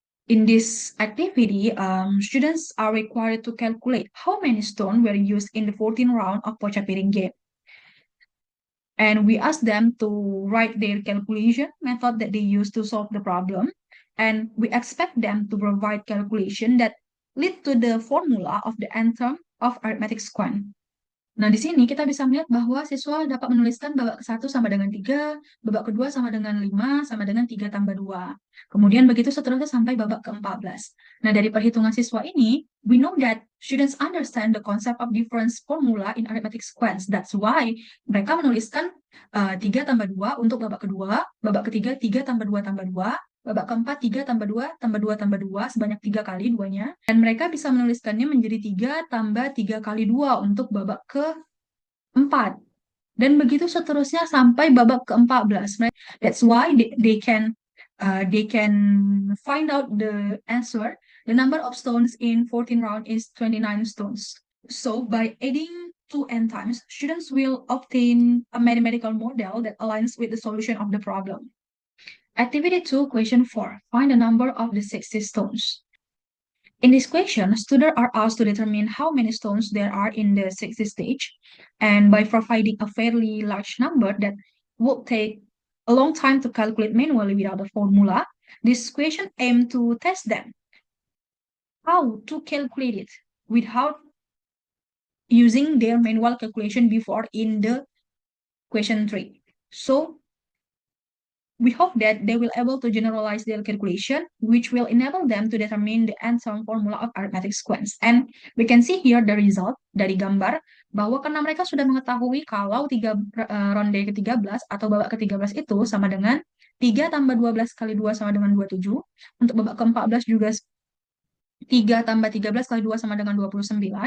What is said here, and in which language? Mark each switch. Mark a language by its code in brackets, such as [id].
[en] In this activity, students are required to calculate how many stones were used in the 14th round of Pocah Piring game. And we ask them to write their calculation method that they use to solve the problem. And we expect them to provide calculation that lead to the formula of the nth-term of arithmetic sequence. [id] Nah, di sini kita bisa melihat bahwa siswa dapat menuliskan babak ke-1 sama dengan 3, babak kedua sama dengan 5, sama dengan 3 tambah 2. Kemudian begitu seterusnya sampai babak ke-14. Nah, dari perhitungan siswa ini, [en] we know that students understand the concept of difference formula in arithmetic sequence. That's why [id] mereka menuliskan 3 tambah 2 untuk babak kedua, babak ketiga 3 tambah 2 tambah 2, babak keempat 3 tambah 2 tambah 2 tambah 2 sebanyak 3 kali duanya. Dan mereka bisa menuliskannya menjadi 3 tambah 3 kali 2 untuk babak ke-4. Dan begitu seterusnya sampai babak ke-14. [en] That's why they can they can find out the answer. The number of stones in 14 round is 29 stones. So by adding 2n times, students will obtain a mathematical model that aligns with the solution of the problem. Activity 2, question 4. Find the number of the 60 stones. In this question, students are asked to determine how many stones there are in the 60 stage. And by providing a fairly large number that would take a long time to calculate manually without a formula, this question aims to test them how to calculate it without using their manual calculation before in the question 3. So we hope that they will able to generalize their calculation, which will enable them to determine the nth-term formula of arithmetic sequence. And we can see here the result [id] dari gambar, bahwa karena mereka sudah mengetahui kalau ronde ke-13 atau babak ke-13 itu sama dengan 3 tambah 12 kali 2 sama dengan 27. Untuk babak ke-14 juga 3 tambah 13 kali 2 sama dengan 29.